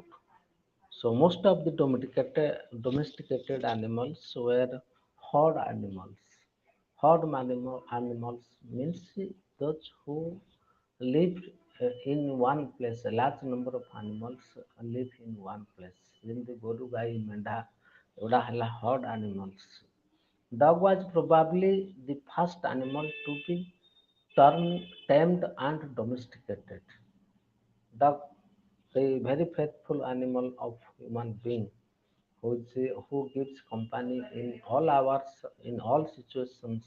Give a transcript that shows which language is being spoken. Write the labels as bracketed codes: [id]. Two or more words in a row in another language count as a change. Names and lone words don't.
[en] So most of the domesticated animals were herd animals. Animals means those who live in one place. A large number of animals live in one place. [or] ଯେମିତି ଗୋରୁ ଗାଈ ମେଣ୍ଢା ଏଗୁଡ଼ା ହେଲା [en] herd animals. Dog was probably the first animal to be tamed and domesticated. Dog, a very faithful animal of human being, who gives company in all hours, in all situations.